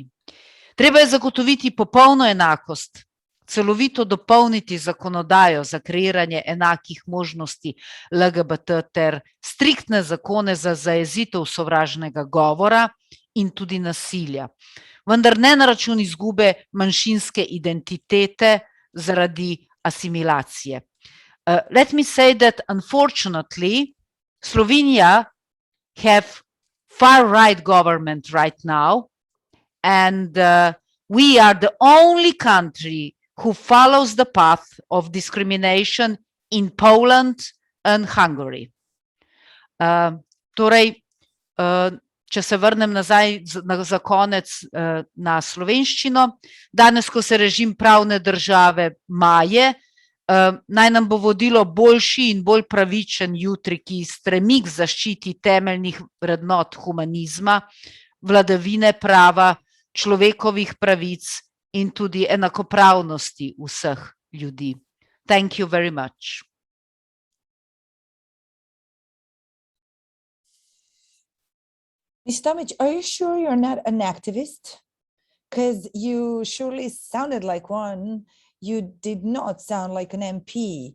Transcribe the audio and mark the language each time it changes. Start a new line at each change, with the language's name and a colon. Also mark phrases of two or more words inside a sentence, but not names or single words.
Slovenian: Treba je zagotoviti popolno enakost, celovito dopolniti zakonodajo za kreiranje enakih možnosti LGBT ter striktne zakone za zajezitev sovražnega govora in tudi nasilja, vendar ne na račun izgube manjšinske identitete zaradi asimilacije.
English: Let me say that unfortunately Slovenia have far-right government right now, and we are the only country who follows the path of discrimination in Poland and Hungary.
Slovenian: Torej, če se vrnem nazaj za konec na slovenščino, danes, ko se režim pravne države maje, naj nam bo vodilo boljši in bolj pravičen jutri, ki stremi k zaščiti temeljnih vrednot humanizma, vladavine prava, človekovih pravic in tudi enakopravnosti vseh ljudi.
English: Thank you very much. Ms. Tomic, are you sure you're not an activist? because you surely sounded like one. You did not sound like an MP.